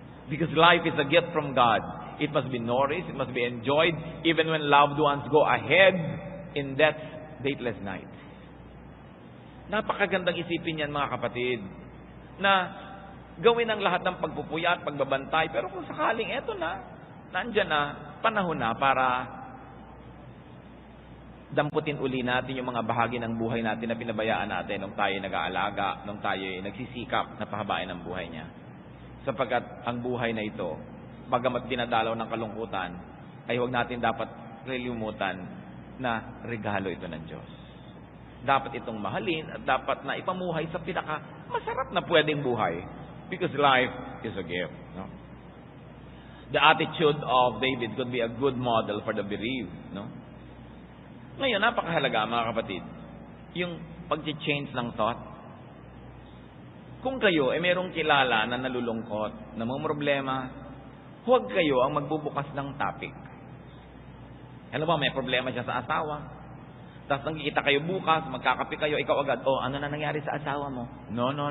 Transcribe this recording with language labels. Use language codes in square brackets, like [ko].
[en] Because life is a gift from God. It must be nourished, it must be enjoyed, even when loved ones go ahead in death's dateless night. [tl] Napakagandang isipin yan mga kapatid, na gawin ang lahat ng pagpupuyat, pagbabantay, pero kung sakaling eto na, nandyan na, panahon na para damputin uli natin yung mga bahagi ng buhay natin na pinabayaan natin nung tayo nag-aalaga, nung tayo nagsisikap na pahabain ang buhay niya. Sapagkat ang buhay na ito, bagamat dinadalaw ng kalungkutan, ay huwag natin dapat kalimutan na regalo ito ng Diyos. Dapat itong mahalin at dapat na ipamuhay sa pinaka masarap na pwedeng buhay. [en] Because life is a gift. No? The attitude of David could be a good model for the bereaved. No? [tl] Ngayon, napakahalaga mga kapatid, yung pag-change ng thought. Kung kayo ay merong kilala na nalulungkot, na mga problema, huwag kayo ang magbubukas ng topic. Ano ba, may problema siya sa asawa. Tapos nagkikita kayo bukas, magkakape kayo, ikaw agad, ano na nangyari sa asawa mo? No.